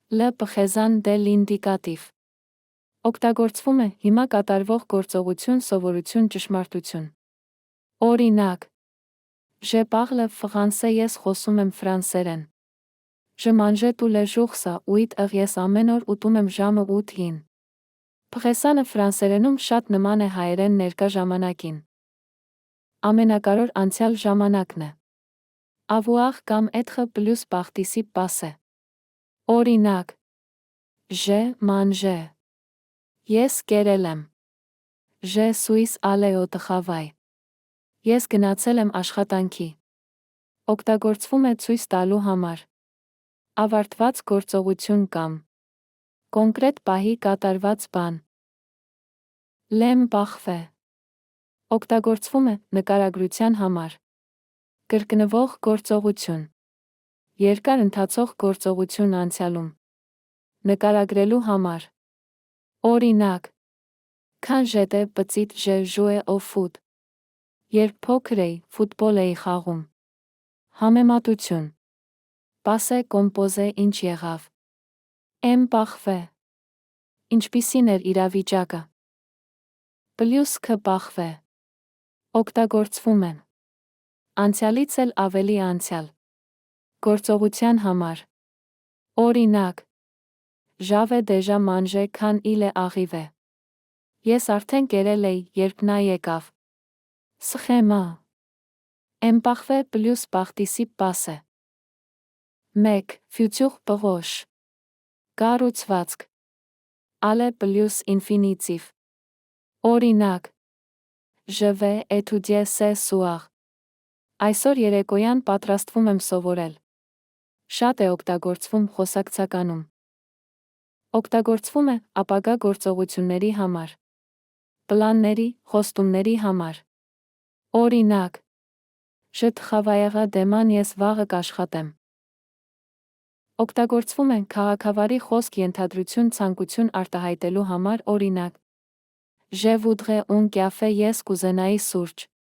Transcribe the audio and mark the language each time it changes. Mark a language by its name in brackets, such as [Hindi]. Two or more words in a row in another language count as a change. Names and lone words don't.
[French] L. Présent de l'indicatiվ [Armenian] օգտագործվում է հիմա կատարվող գործողություն սովորություն ճշմարտություն։ Օրինակ. [French] Je parle français [Armenian] ես խոսում եմ ֆրանսերեն։ [French] Je mange tous les jours ça 8 [Armenian] ես ամեն օր ուտում եմ ժամը 8-ին։ Présent-ը ֆրանսերենում շատ նման է հայերեն ներկա ժամանակին։ Ամենակարևոր անցյալ ժամանակն է։ Avoir կամ [French] être plus participe passé։ [Armenian] Օրինակ. [French] J'ai mangé. [Armenian] Ես կերել եմ։ [French] Je suis allé au travail. [Armenian] Ես գնացել եմ աշխատանքի։ Օգտագործվում է ցույց տալու համար։ Ավարտված գործողություն կամ կոնկրետ պահի կատարված բան։ [French] L'homme parfait [Armenian] օգտագործվում է նկարագրության համար։ Կրկնվող գործողություն։ Երկար ընթացող գործողություն անցյալում։ Նկարագրելու համար։ Օրինակ. [French] Quand j'étais petite je jouais au foot. [Armenian] Երբ փոքր էի, ֆուտբոլ էի խաղում։ Համեմատություն։ [French] Passé composé [Armenian] ինչ եղավ։ [French] M parfait [Armenian] ինչպիսին էր իրավիճակը։ [French] Plus que parfait [Armenian] օգտագործվում են։ Անցյալից էլ ավելի անցյալ։ Գործողության համար։ Օրինակ. [French] J'avais déjà mangé quand il est arrivé. [Armenian] Ես արդեն կերել էի, երբ նա եկավ։ Schéma. [French] Imparfait plus participe passé. 1. Futur proche. Կառուցվածք. Aller plus infinitif. Օրինակ. Je vais étudier ce soir. [Armenian] Այսօր երեկոյան պատրաստվում եմ սովորել։ Շատ է օգտագործվում խոսակցականում։ Օգտագործվում է ապագա գործողությունների համար։ Պլանների, խոստումների համար։ Օրինակ. [French] Je travaillerai demain [Armenian] ես վաղը կաշխատեմ։ Օգտագործվում է քաղաքավարի խոսք ենթադրություն ցանկություն արտահայտելու համար օրինակ. [French] Je voudrais un café [Armenian] ես կուզենայի սուրճ։